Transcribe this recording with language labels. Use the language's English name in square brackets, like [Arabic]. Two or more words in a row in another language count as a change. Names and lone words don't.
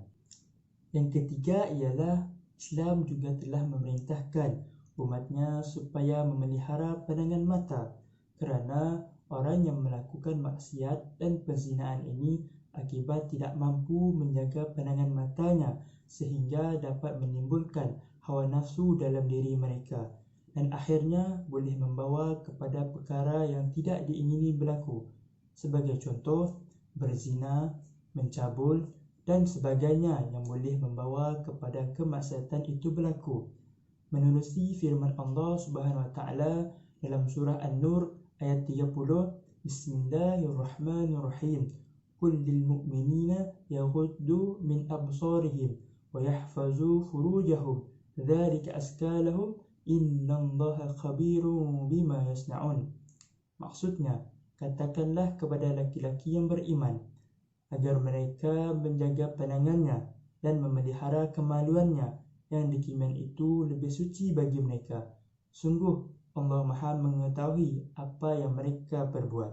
[Malay] Yang ketiga ialah Islam juga telah memerintahkan umatnya supaya memelihara pandangan mata kerana orang yang melakukan maksiat dan perzinaan ini akibat tidak mampu menjaga pandangan matanya sehingga dapat menimbulkan hawa nafsu dalam diri mereka dan akhirnya boleh membawa kepada perkara yang tidak diingini berlaku. Sebagai contoh, berzina, mencabul dan sebagainya yang boleh membawa kepada kemaksiatan itu berlaku. Menerusi firman Allah [Arabic] سبحانه وتعالى [Malay] dalam surah An-Nur ayat 30, [Arabic] بسم الله الرحمن الرحيم. قل للمؤمنين يغضوا من أبصارهم ويحفظوا فروجهم ذلك أزكى لهم إن الله خبير بما يصنعون. [Malay] Maksudnya, katakanlah kepada laki-laki yang beriman agar mereka menjaga pandangannya dan memelihara kemaluannya, yang demikian itu lebih suci bagi mereka. Sungguh Allah Maha mengetahui apa yang mereka perbuat.